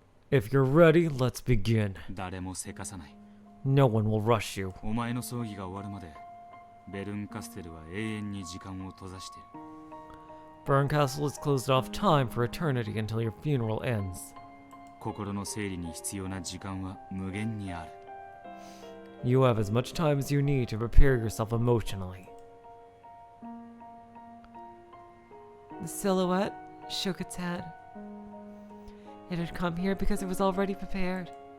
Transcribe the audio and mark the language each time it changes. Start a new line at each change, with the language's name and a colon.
English: If you're ready, let's begin.
Japanese: 誰もせかさない。
English: No one will rush you.
Japanese: お前の葬儀が終わるまで、ベルンカステルは永遠に時間を閉ざしている。
English: Berncastle is closed off time for eternity until your funeral ends.
Japanese: 心の整理に必要な時間は無限にある。
English: You have as much time as you need to prepare yourself emotionally. The silhouette shook its head. It had come here because it was already prepared.